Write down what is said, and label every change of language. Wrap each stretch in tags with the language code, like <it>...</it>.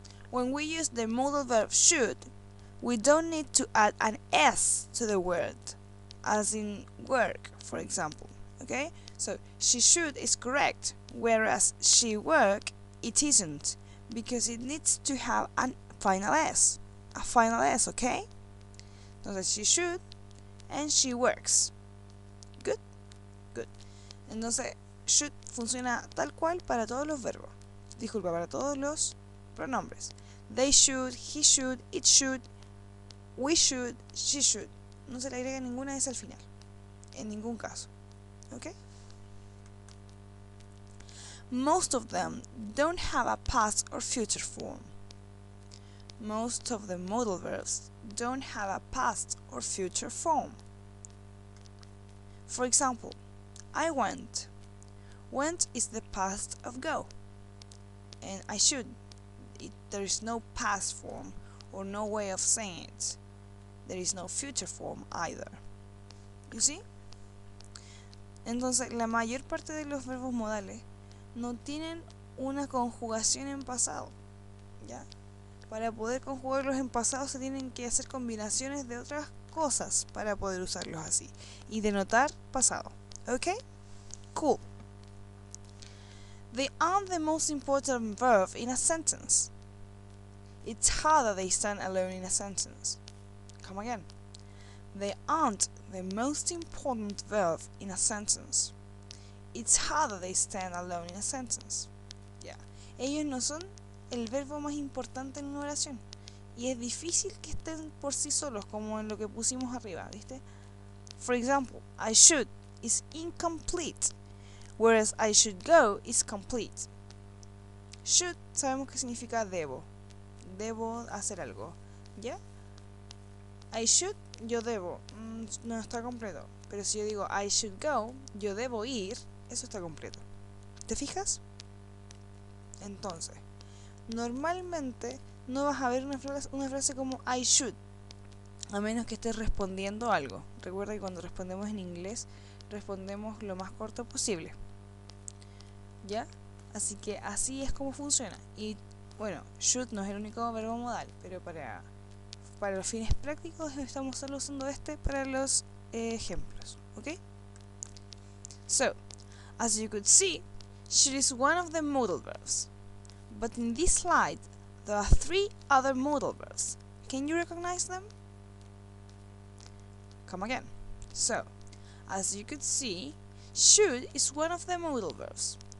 <en>When we use the modal verb should, we don't need to add an S to the word, as in work, for example. Okay? So, she should is correct, whereas she work, it isn't, because it needs to have a final S. A final S, okay? Entonces, she should and she works. Good? Good.</en> <es>Entonces, should funciona tal cual para todos los verbos. Disculpa, para todos los pronombres.</es> <en>They should, he should, it should, we should, she should.</en> <es>No se le agrega ninguna S al final. En ningún caso. Okay?</es> <en>Most of them don't have a past or future form. Most of the modal verbs don't have a past or future form. For example, I went. Went is the past of go. And I should. There is no past form or no way of saying it. There is no future form either. You see?</en> <es>Entonces, la mayor parte de los verbos modales no tienen una conjugación en pasado. ¿ya? Para poder conjugarlos en pasado se tienen que hacer combinaciones de otras cosas para poder usarlos así y denotar pasado.</es> <en>¿Ok? Cool. They aren't the most important verb in a sentence. It's harder they stand alone in a sentence. Come again. They aren't the most important verb in a sentence. It's harder they stand alone in a sentence. Yeah.</en> <es>Ellos no son el verbo más importante en una oración. Y es difícil que estén por sí solos, como en lo que pusimos arriba, ¿viste? For example, I should is incomplete, whereas I should go is complete. Should sabemos que significa debo. Debo hacer algo, ¿ya? I should, yo debo, no está completo. Pero si yo digo</es> <en>I should go,</en> <es>yo debo ir, eso está completo. ¿Te fijas? Entonces, normalmente no vas a ver una frase como</es> <en>I should,</en> <es>a menos que estés respondiendo algo. Recuerda que cuando respondemos en inglés, respondemos lo más corto posible, ¿ya? Así que así es como funciona. Y bueno, should no es el único verbo modal, pero para los fines prácticos estamos solo usando este para los ejemplos, ¿ok?</es> <en>So, as you could see, should is one of the modal verbs. But in this slide, there are 3 other modal verbs. Can you recognize them? Come again. So, as you could see, should is one of the modal verbs.</en>